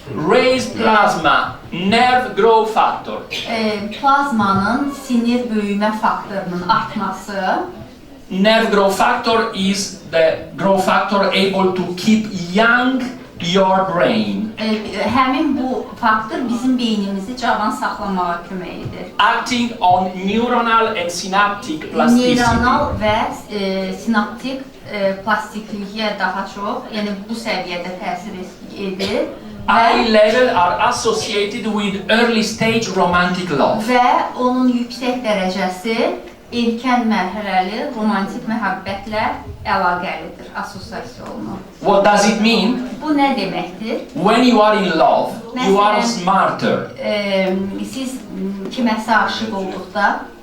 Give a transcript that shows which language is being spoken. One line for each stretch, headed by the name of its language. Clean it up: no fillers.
English: raised plasma nerve growth factor
Azerbaijani: plazmanın sinir böyümə faktorunun artması,
English: nerve growth factor is the growth factor able to keep young your brain,
Azerbaijani: həmin bu faktor bizim beynimizi cavan saxlamağa kömək edir.
English: acting on neuronal and synaptic plasticity.
Azerbaijani: Neyronal və sinaptik plastikliyə daha çox, yəni bu səviyyədə təsir edir
English: Eye level are associated with early stage romantic love.
Azerbaijani: və onun yüksək dərəcəsi erkən mərhələli romantik məhəbbətlə əlaqəlidir, assosiasiya olunur.
English: What does it mean?
Azerbaijani: Bu nə deməkdir?
English: When you are in love, you are smarter,
Azerbaijani: Siz kiməsə aşiq olduqda